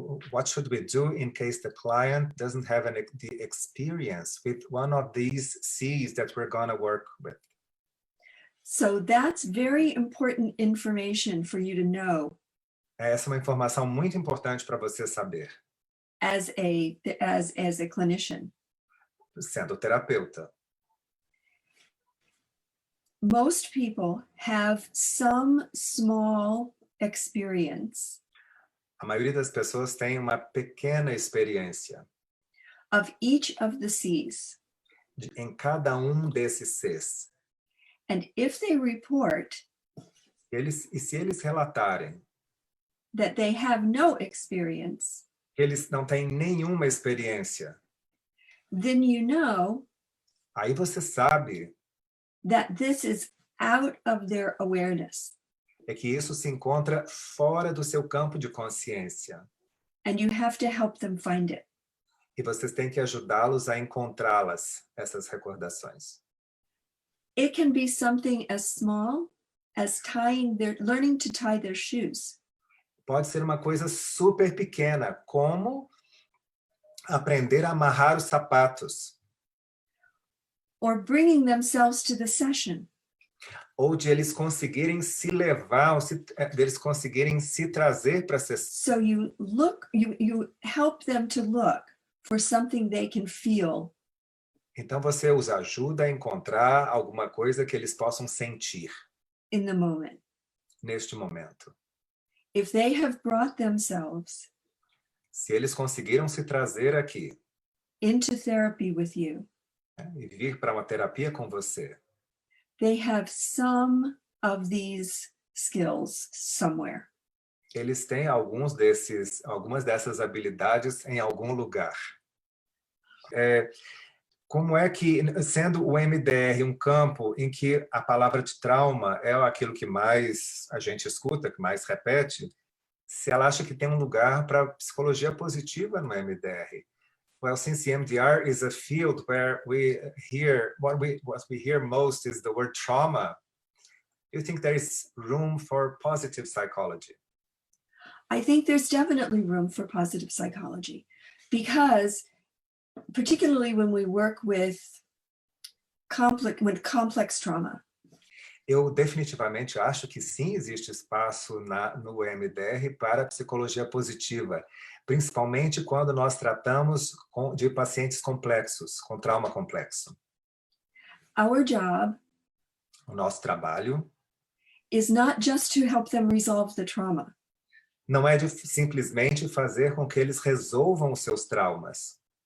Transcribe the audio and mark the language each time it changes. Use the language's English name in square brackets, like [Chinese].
[English] What should we do in case the client doesn't have the experience with one of these C's that we're going to work with? So that's very important information for you to know. [Portuguese] Essa é uma informação muito importante para você saber. [English] As a clinician. [Portuguese] Sendo terapeuta. [English] Most people have some small experience. [Portuguese] A maioria das pessoas tem uma pequena experiência. [English] Of each of the C's. [Portuguese] Em cada um desses Cs. [English] And if they report. [Portuguese] Se eles relatarem. [English] That they have no experience. [Portuguese] Eles não têm nenhuma experiência. [English] Then you know. [Portuguese] Aí você sabe. [English] That this is out of their awareness. [Portuguese] É que isso se encontra fora do seu campo de consciência. [English] And you have to help them find it. [Portuguese] E vocês têm que ajudá-los a encontrá-las, essas recordações. [English] It can be something as small as learning to tie their shoes. [Portuguese] Pode ser uma coisa super pequena, como aprender a amarrar os sapatos. [English] Or bringing themselves to the session. [Portuguese] ou de eles conseguirem se levar, deles conseguirem se trazer para a sessão. [English] So you help them to look for something they can feel. [Portuguese] Então você os ajuda a encontrar alguma coisa que eles possam sentir [English] In the moment. [Portuguese] neste momento. [English] If they have brought themselves [Portuguese] Se eles conseguiram se trazer aqui, [English] into therapy with you, [Portuguese] né, e vir para uma terapia com você, [English] they have some of these skills somewhere. [Portuguese] eles têm algumas dessas habilidades em algum lugar. Como é que, sendo o EMDR um campo em que a palavra de trauma é aquilo que mais a gente escuta, que mais repete, se ela acha que tem um lugar para psicologia positiva no EMDR? [English] Well, since EMDR is a field where what we hear most is the word trauma, do you think there is room for positive psychology? I think there's definitely room for positive psychology because particularly when we work with complex trauma. [Portuguese] Eu definitivamente acho que sim, existe espaço no EMDR para a psicologia positiva, principalmente quando nós tratamos de pacientes complexos, com trauma complexo. [English] Our job [Portuguese] O nosso trabalho [English] is not just to help them resolve the trauma. [Portuguese] não é de simplesmente fazer com que eles resolvam os seus traumas.